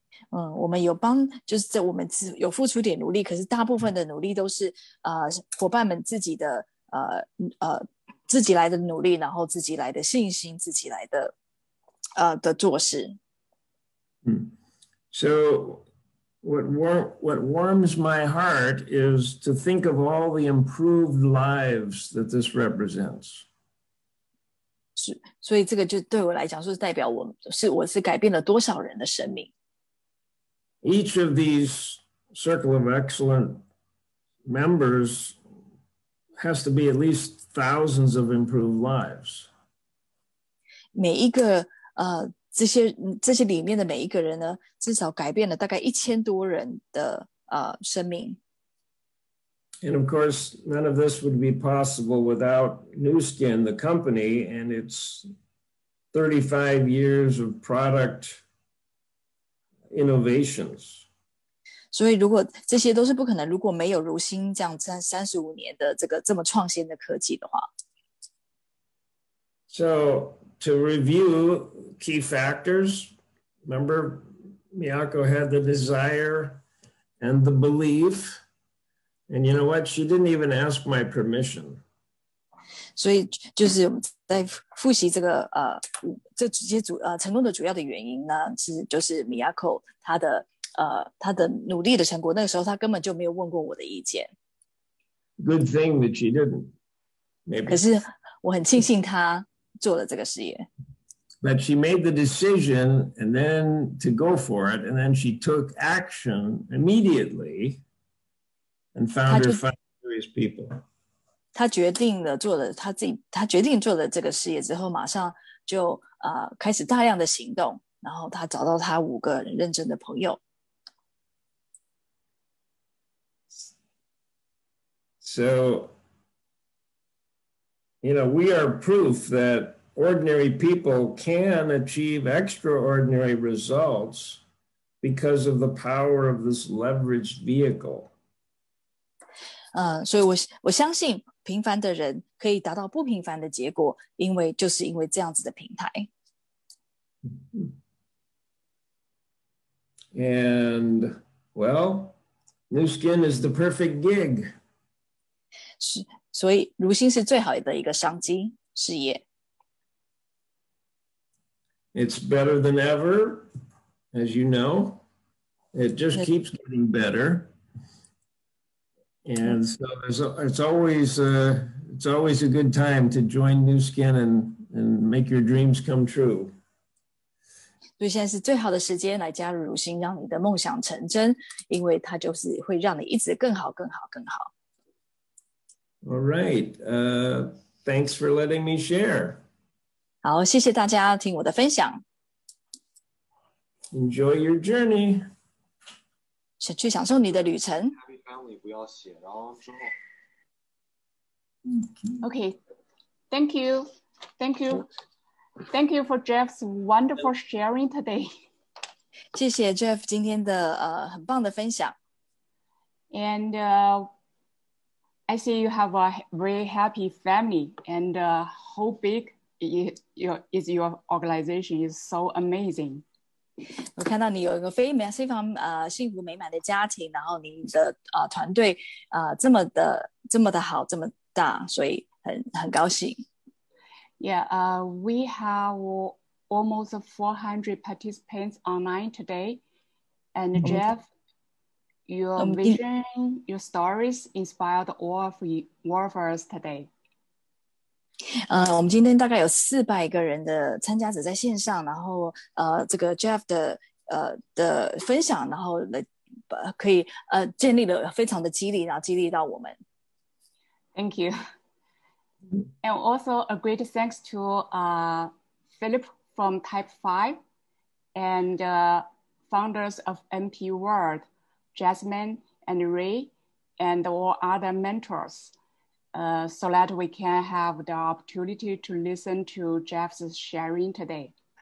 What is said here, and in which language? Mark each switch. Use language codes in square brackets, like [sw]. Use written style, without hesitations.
[zh] 我们就是我们有付出点努力，可是大部分的努力都是伙伴们自己的自己来的努力，然后自己来的信心，自己来的做事。 [en] So what warms my heart is to think of all the improved lives that this represents. [zh] 所以这个就对我来讲，是代表我是改变了多少人的生命。 [en] Each of these Circle of Excellence members has to be at least thousands of improved lives. [zh] 每一个这些里面的每一个人呢，至少改变了大概1000多人的生命。 [en] And of course, none of this would be possible without Nu Skin, the company, and its 35 years of product innovations. [zh] 所以如果这些都是不可能，如果没有如新这样35年的这么创新的科技的话。 [en] So to review key factors, remember, Miyako had the desire and the belief. And you know what? She didn't even ask my permission. [zh] 所以就是在复习这个这些成功的主要的原因呢，就是Miyako他的努力的成果。那个时候他根本就没有问过我的意见。 [en] Good thing that she didn't. Maybe. [zh] 可是我很庆幸他做了这个事业。 [en] But she made the decision and then to go for it, and then she took action immediately and found her serious people. [zh] 他决定做了这个事业之后，马上就开始大量的行动，然后他找到他5个认真的朋友。 [en] So, we are proof that ordinary people can achieve extraordinary results because of the power of this leveraged vehicle. [zh] 所以我相信平凡的人可以达到不平凡的结果，因为这样子的平台。 [en] And well, Nu Skin is the perfect gig. [zh] 所以如新是最好的一个商机事业。 [en] It's better than ever, as you know. It just keeps getting better. And so it's always a good time to join Nu Skin and make your dreams come true. [zh] 所以现在是最好的时间来加入如新，让你的梦想成真，因为它就是会让你一直更好、更好、更好。 [en] All right. Thanks for letting me share. [zh] 好，谢谢大家听我的分享。 [en] Enjoy your journey. [zh] 去享受你的旅程。 [en] Okay, thank you for Jeff's wonderful sharing today. [zh] 谢谢 Jeff 今天的很棒的分享。 [en] And I see you have a very happy family, and how big is your organization is so amazing. [zh] 我看到你有一个非常幸福美满的家庭，然后你的团队这么的好，这么大，所以很高兴。 [en] Yeah, we have almost 400 participants online today, and Jeff, your vision, your stories inspired all of us today. [zh] 我们今天大概有400个人的参加者在线上，然后这个 Jeff 的分享，然后可以建立了非常的激励，然后激励到我们。 [en] Thank you. And also a great thanks to Philip from Type 5 and founders of MP World, Jasmine and Ray, and all other mentors. So that we can have the opportunity to listen to Jeff's sharing today.